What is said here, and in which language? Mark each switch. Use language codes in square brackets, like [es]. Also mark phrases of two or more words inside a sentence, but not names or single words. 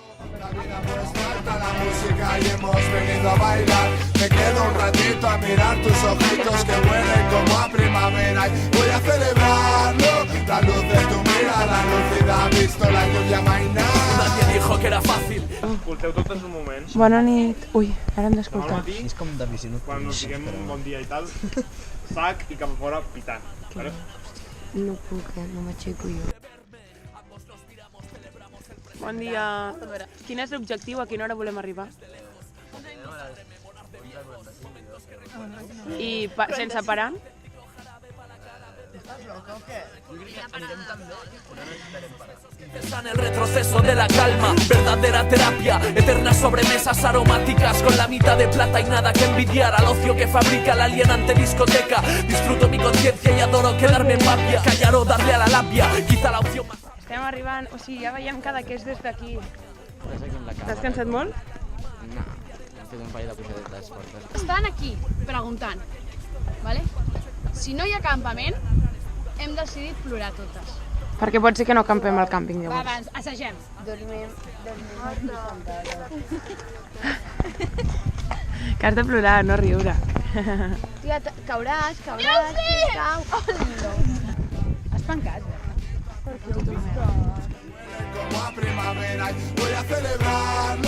[es] La vida pues falta la música y hemos venido a bailar. Me quedo un ratito a mirar tus ojitos que huelen como a primavera y voy a celebrarlo. La luz de tu mirada lúcida ha visto la lluvia mainar. Nadie dijo que era fácil. [ca] Escolteu tots els moments. Bona nit. Ui, ara hem Al d'escoltar. matí, És com de visió quan nocturna. siguem un bon dia i tal, sac i cap a fora pitant. Vale? No puc, no m'aixeco jo. Bon dia. Quin és l'objectiu? A quina hora volem arribar? I sense parar? [es] En el retroceso de la calma, verdadera terapia, eternas sobremesas aromáticas con la mitad de plata y nada que envidiar al ocio que fabrica la alienante discoteca. Disfruto mi conciencia y adoro quedarme en papia, callar o darle a la labia, quizá la opción más... [ca] Estem arribant, o sigui, ja veiem cada que és des d'aquí. T'has cansat molt? No, hem fet un parell de pujadetes fortes. Estan aquí preguntant, ¿vale? Si no hi ha campament, hem decidit plorar totes. Perquè pot ser que no campem al càmping, Va, llavors. abans, assagem. Dormim. Que has de plorar, no riure. Tia, cauràs, sisplau. Has pencat, [es] Como a primavera y voy a celebrarlo.